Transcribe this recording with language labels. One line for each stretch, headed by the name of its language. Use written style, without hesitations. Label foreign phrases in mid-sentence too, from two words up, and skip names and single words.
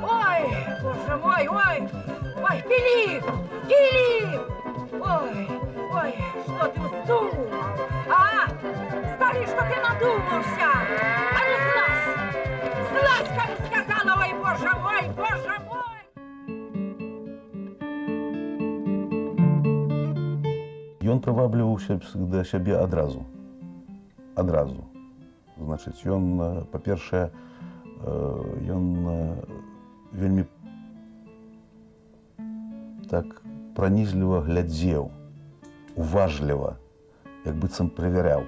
Russian: Ой, боже мой, ой, ой, Филипп, Филипп! Ой, ой, что ты вздумал? А? Скажи, что ты надумался! А ну слазь! Слазь, как сказала, ой, боже мой, боже мой!
Belarusian: Ён прывабліваўся да сябе адразу. Адразу. Значыць, ён, па-першае, ён вельмі так пранізліва глядзеў, уважліва, як быццам правяряў.